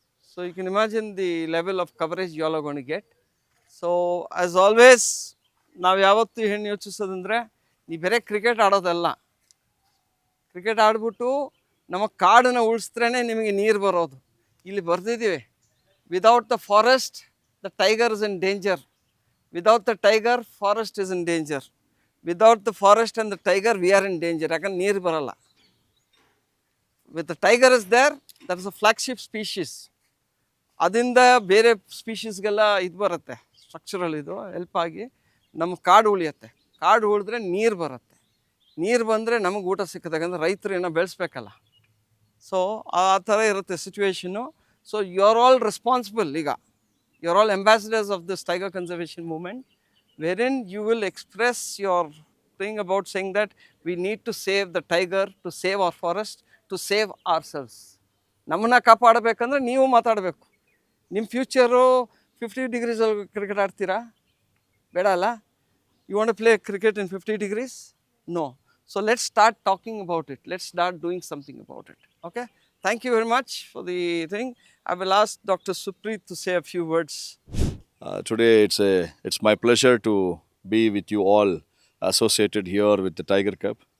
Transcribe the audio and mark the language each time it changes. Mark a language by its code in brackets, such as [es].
[en] So you can imagine the level of coverage you all are going to get. So as always, [kn] ನಾವು ಯಾವತ್ತೂ ಏನು ಯೋಚಿಸೋದಂದರೆ ನೀವು ಬೇರೆ cricket ಆಡೋದಲ್ಲ, cricket ಆಡ್ಬಿಟ್ಟು ನಮ್ಮ ಕಾಡನ್ನು ಉಳಿಸಿದ್ರೇ ನಿಮಗೆ ನೀರು ಬರೋದು. ಇಲ್ಲಿ ಬರೆದಿದ್ದೀವಿ, [en] Without the forest the tiger is in danger, without the tiger forest is in danger, without the forest and the tiger we are in danger. [kn] ಯಾಕಂದ್ರೆ ನೀರು ಬರೋಲ್ಲ. [en] With the tiger is there, that is a flagship species. [kn] ಅದರಿಂದ ಬೇರೆ ಸ್ಪೀಷೀಸ್ಗೆಲ್ಲ ಇದು ಬರುತ್ತೆ, structural ಇದು help ಆಗಿ ನಮ್ಮ ಕಾಡು ಉಳಿಯುತ್ತೆ. ಕಾಡು ಉಳಿದ್ರೆ ನೀರು ಬರುತ್ತೆ, ನೀರು ಬಂದರೆ ನಮಗೆ ಊಟ ಸಿಕ್ಕತ್ತೆ, ಯಾಕಂದರೆ ರೈತರು ಏನೋ ಬೆಳೆಸ್ಬೇಕಲ್ಲ. ಸೊ ಆ ಥರ ಇರುತ್ತೆ situation. [en] So you are all responsible. ಈಗ you are all ambassadors of this tiger conservation movement, wherein you will express your thing about saying that we need to save the tiger, to save our forest, to save ourselves. [kn] ನಮ್ಮನ್ನು ಕಾಪಾಡಬೇಕಂದ್ರೆ ನೀವು ಮಾತಾಡಬೇಕು. ನಿಮ್ಮ future 50 degrees cricket ಆಡ್ತೀರಾ? ಬೇಡ ಅಲ್ಲ. [en] You want to play cricket in 50 degrees? No. So let's start talking about it. Let's start doing something about it. Okay? Thank you very much for the thing. I will ask Dr. Supreet to say a few words. Today it's my pleasure to be with you all associated here with the Tiger Cup.